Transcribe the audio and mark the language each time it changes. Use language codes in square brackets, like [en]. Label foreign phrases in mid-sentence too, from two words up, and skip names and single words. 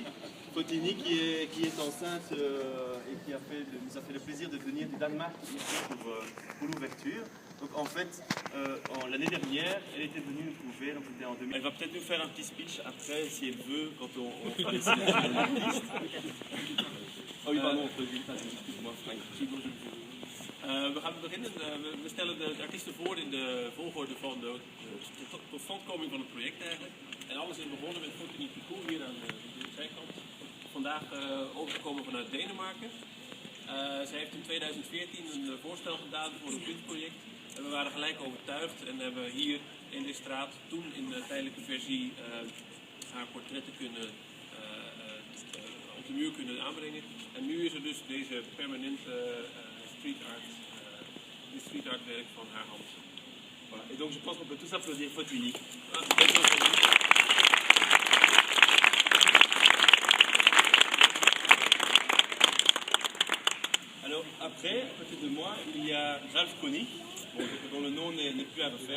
[fr] Fotini qui est enceinte et qui nous a fait le plaisir de venir du Danemark ici pour l'ouverture. Donc en fait, l'année dernière, elle était venue nous trouver, donc c'était en 2000. Elle va peut-être nous faire un petit speech après, si elle veut, quand on fera les sélections d'artistes. Oh oui, pardon, excuse-moi Frank. [nl] We gaan beginnen. We stellen de artiesten voor in de volgorde van de totstandkoming van het project eigenlijk. En alles is begonnen met Fotini Picou hier aan de zijkant. Vandaag overgekomen vanuit Denemarken. Zij heeft in 2014 een voorstel gedaan voor een kunstproject. En we waren gelijk overtuigd en hebben hier in de straat toen in de tijdelijke versie haar portretten op de muur kunnen aanbrengen. En nu is er dus deze permanente [en] street art [nl] werk van haar hand. [fr] Voilà. Et donc je pense qu'on peut tous applaudir Fotini. Alors après, à côté de moi, il y a Ralph Konig, dont le nom n'est plus à refaire.